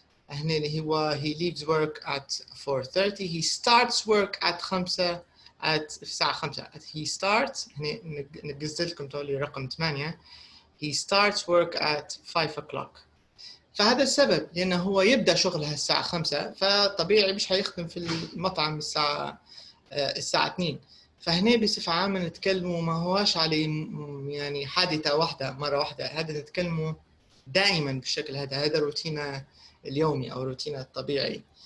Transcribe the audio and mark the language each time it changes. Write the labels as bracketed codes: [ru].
[ar] هنا اللي هو [en] he leaves work at 4:30. he starts work at 5 [ar] الساعة 5. [en] he starts [ar] هنا نقصت لكم تولي رقم 8. [en] he starts work at 5 o'clock. [ar] فهذا السبب لأنه هو يبدأ شغله الساعة 5 فطبيعي مش هيخدم في المطعم الساعة 2. فهنا بصفة عامة نتكلموا ما هواش على يعني حادثة واحدة مرة واحدة. هذا نتكلموا دائما بالشكل هذا روتينه اليومي أو روتينه الطبيعي.